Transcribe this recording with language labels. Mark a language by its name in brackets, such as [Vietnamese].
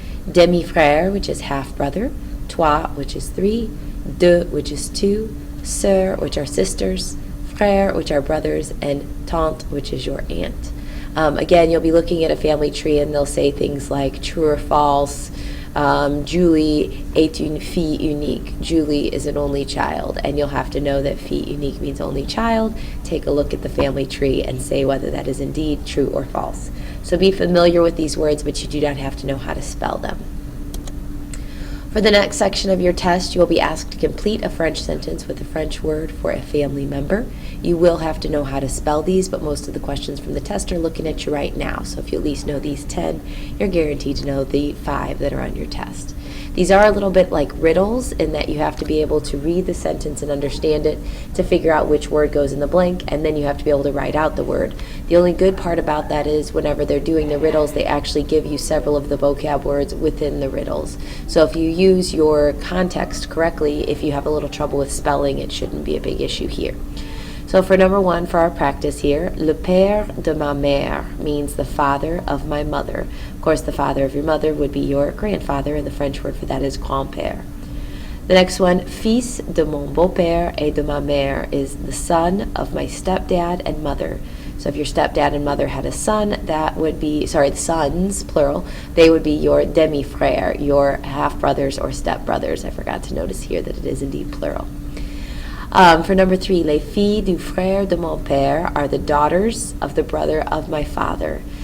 [English] demi-frère, which is half-brother, trois, which is 3, deux, which is 2, sœurs, which are sisters, frères, which are brothers, and tante, which is your aunt. Again, you'll be looking at a family tree and they'll say things like true or false. [French] Julie est une fille unique. [English] Julie is an only child, and you'll have to know that fille unique means only child. Take a look at the family tree and say whether that is indeed true or false. So be familiar with these words, but you do not have to know how to spell them. For the next section of your test, you will be asked to complete a French sentence with a French word for a family member. You will have to know how to spell these, but most of the questions from the test are looking at you right now. So if you at least know these 10, you're guaranteed to know the 5 that are on your test. These are a little bit like riddles in that you have to be able to read the sentence and understand it to figure out which word goes in the blank, and then you have to be able to write out the word. The only good part about that is whenever they're doing the riddles, they actually give you several of the vocab words within the riddles. So if you use your context correctly, if you have a little trouble with spelling, it shouldn't be a big issue here. So for number 1 for our practice here, [French] le père de ma mère [English] means the father of my mother. Of course, the father of your mother would be your grandfather, and the French word for that is grand-père. The next one, [French] fils de mon beau-père et de ma mère, [English] is the son of my stepdad and mother. So if your stepdad and mother had a son, that would be, the sons, plural, they would be your demi-frère, your half-brothers or step-brothers. I forgot to notice here that it is indeed plural. For number 3, [French] les filles du frère de mon père [English] are the daughters of the brother of my father.